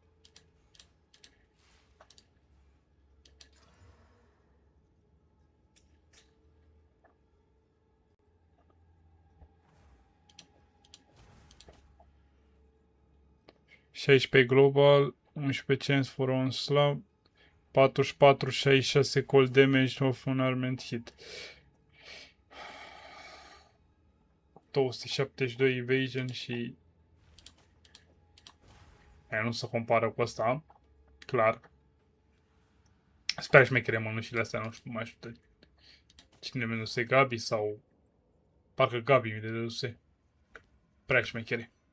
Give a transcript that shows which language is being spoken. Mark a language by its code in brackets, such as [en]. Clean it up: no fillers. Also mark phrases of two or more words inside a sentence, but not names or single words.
[en] ...16 global, 11 chance for one slab, 44, 66 cold damage of un armed hit. [ro] 272 evasion și... Aia nu se compară cu asta, clar. Sper șmechere mănușile astea, nu știu, mai știu cine mi deduse, Gabi sau... Parcă Gabi mi le deduse. Prea șmechere.